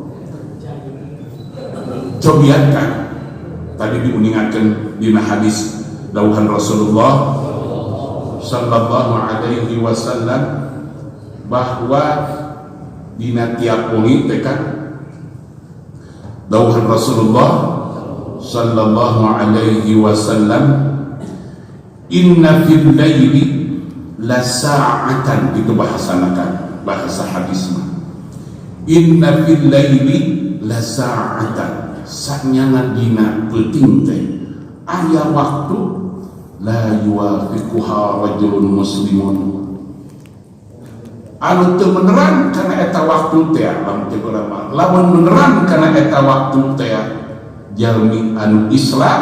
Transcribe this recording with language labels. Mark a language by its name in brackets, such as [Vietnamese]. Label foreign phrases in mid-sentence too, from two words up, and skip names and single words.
[Sundanese] Cobian kan tadi diuningatkan dina hadis dawuhan Rasulullah [Arabic] صلى الله عليه وسلم [Sundanese] bahwa dina tiap wengi teh kan dawuhan Rasulullah [Arabic] صلى الله عليه وسلم إن في الليل لساعة, [Sundanese] itu bahasanakan bahasa hadis mah [Arabic] إن في الليل لساعة [Sundanese] saknyana dina peuting teh aya waktu [Arabic] لا يوافقها رجل مسلم [Sundanese] anu teu meneran kana eta waktu teh lamun meneran kana eta waktu teh jalmi anu Islam